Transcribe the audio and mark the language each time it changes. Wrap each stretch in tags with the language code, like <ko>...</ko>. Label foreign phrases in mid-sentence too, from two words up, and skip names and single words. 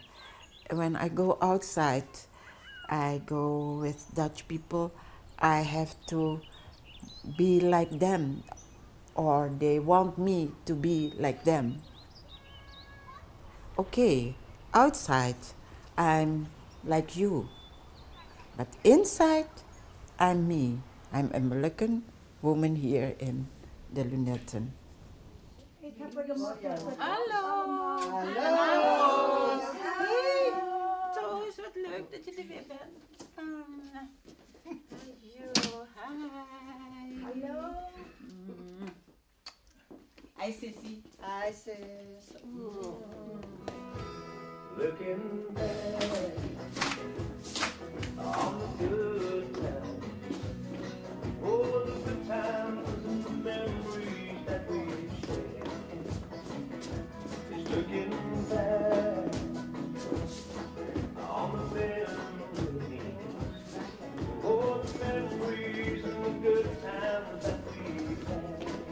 <en>When I go outside, I go with Dutch people, I have to be like them, or they want me to be like them. Okay, outside I'm like you, but inside I'm me. I'm a American woman here in de Lunetten.</en> <nl>Hallo. Hallo. Hey, Toos, wat leuk dat je er weer bent. Hi. Hallo.</nl> <en>Hi, Sissy. Hi, sis. Looking back on the good times, all the good times and the memories that we shared. Just looking back on the memories, all the memories and the good times that we had.</en>